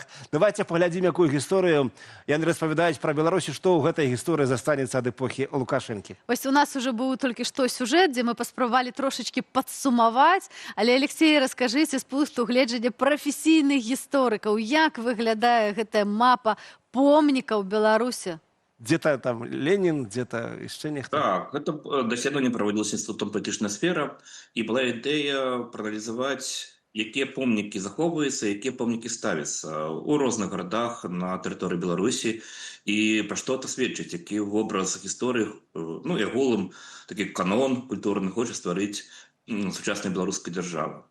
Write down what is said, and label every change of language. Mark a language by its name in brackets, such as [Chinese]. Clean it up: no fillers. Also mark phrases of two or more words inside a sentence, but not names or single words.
[Belarusian] Давайте паглядзім, якую гісторыю яны распавядаюць пра Беларусі, што ў гэтай гісторыі застанецца ад эпохі Лукашэнкі. Вось у нас уже быў толькі што сюжэт, дзе мы паспрабавалі трошачкі падсумаваць, але, Алексей, раскажыце з пункту гледжання прафесійных гісторыкаў, як выглядае гэтая мапа помнікаў Беларусі? [Russian] Где-то там Ленин, где-то еще нехто. [Belarusian] Так, это даследаванне праводзілася інстытутом палітычная сфера, і была ідэя прааналізаваць, якія помнікі захоўваюцца, якія помнікі ставяцца у розных гарадах на тэрыторыі Беларусі, і пра што это сведчыць, які вобраз гісторыі, ну і агулам такі канон культурны хоча стварыць сучасная беларуская дзяржава.